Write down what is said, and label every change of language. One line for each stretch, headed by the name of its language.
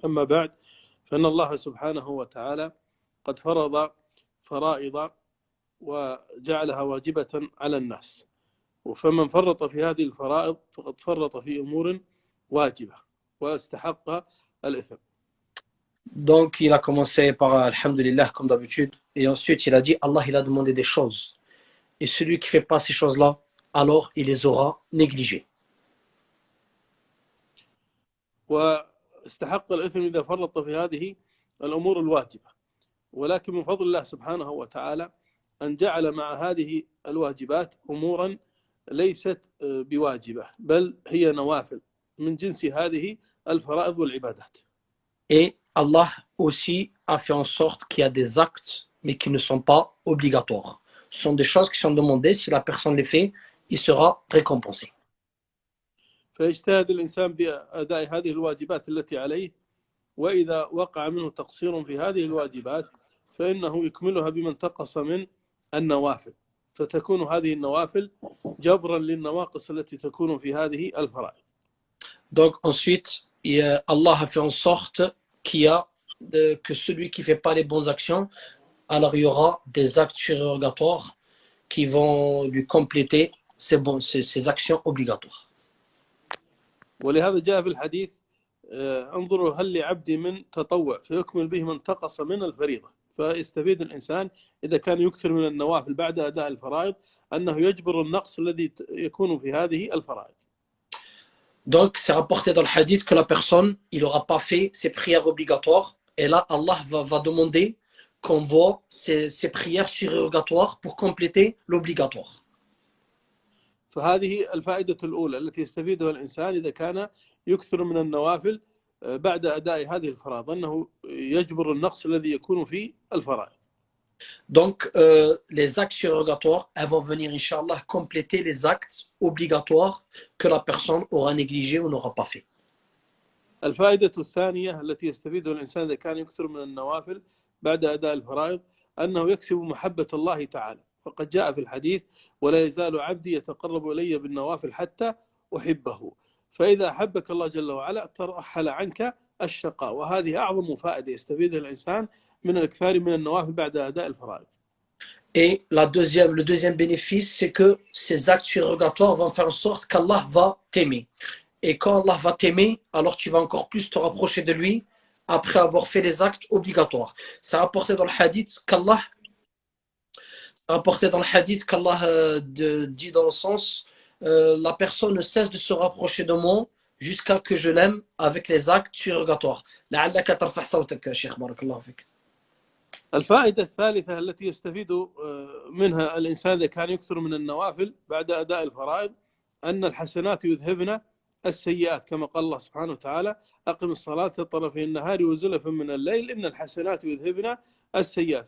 Arabic: أما بعد، فإن الله سبحانه وتعالى قد فرض فرائض وجعلها واجبة على الناس، فمن فرط في هذه الفرائض فقد فرط في أمور واجبة واستحق الإثم.
French: Donc, il a commencé par Alhamdulillah, comme d'habitude. Et ensuite, il a dit, Allah, il a demandé des choses. Et celui qui ne fait pas ces choses-là, alors il les aura négligées.
Arabic: واستحق الإثم إذا فرط في هذه الأمور الواجبة، ولكن من فضل الله سبحانه وتعالى أن جعل مع هذه الواجبات أمورا ليست بواجبة بل هي نوافل من جنس هذه الفرائض والعبادات.
French: Et Allah aussi a fait en sorte qu'il y a des actes, mais qui ne sont pas obligatoires. Ce sont des choses qui sont demandées. Si la personne les fait, il sera récompensé.
Arabic: فيجتهد الإنسان بأداء هذه الواجبات التي عليه، وإذا وقع منه تقصير في هذه الواجبات فإنه يكملها بما انتقص من النوافل، فتكون هذه النوافل جبرا للنواقص التي تكون في هذه الفرائض.
French: Donc ensuite, Allah a fait en sorte qu'il y a que celui qui ne fait pas les bonnes actions, alors il y aura des actes surérogatoires qui vont lui compléter ces actions obligatoires.
Arabic: ولهذا جاء في الحديث انظروا هل لعبدي من تطوع فيكمل به ما انتقص من الفريضة. فيستفيد الإنسان إذا كان يكثر من النوافل بعد أداء الفرائض أنه يجبر النقص الذي يكون في هذه الفرائض.
French: Donc, c'est rapporté dans le hadith que la personne, il n'aura pas fait ses prières obligatoires. Et là, Allah va demander qu'on voit ces prières surérogatoires pour compléter l'obligatoire.
Arabic: فهذه الفائدة الأولى التي يستفيدها الإنسان إذا كان يكثر من النوافل بعد أداء هذه الفرائض، أنه يجبر النقص الذي يكون في الفرائض.
French: Donc, les actes surérogatoires, elles vont venir, Inch'Allah, compléter les actes obligatoires que la personne aura négligé ou n'aura pas fait.
Arabic: الفائدة الثانية التي يستفيدها الإنسان إذا كان يكثر من النوافل بعد أداء الفرائض أنه يكسب محبة الله تعالى، وقد جاء في الحديث ولا يزال عبدي يتقرب إلي بالنوافل حتى أحبه، فإذا أحبك الله جل وعلا ترحل عنك الشقاء. وهذه أعظم فائدة يستفيدها الإنسان من الإكثار من النوافل بعد أداء الفرائض.
French: Et le deuxième bénéfice, c'est que ces actes surérogatoires vont faire en sorte qu'Allah va t'aimer. Et quand Allah va t'aimer, alors tu vas encore plus te rapprocher de lui après avoir fait les actes obligatoires. C'est rapporté dans le hadith qu'Allah dit dans le sens la personne ne cesse de se rapprocher de moi jusqu'à que je l'aime avec les actes surérogatoires.
Arabic: لعلك ترفع صوتك يا شيخ بارك الله فيك. الفائدة الثالثة التي يستفيد منها الإنسان إذا كان يكثر من النوافل بعد أداء الفرائض أن الحسنات يذهبن السيئات، كما قال الله سبحانه وتعالى أقم الصلاة طرفي النهار وزلفا من الليل إن الحسنات يذهبن السيئات.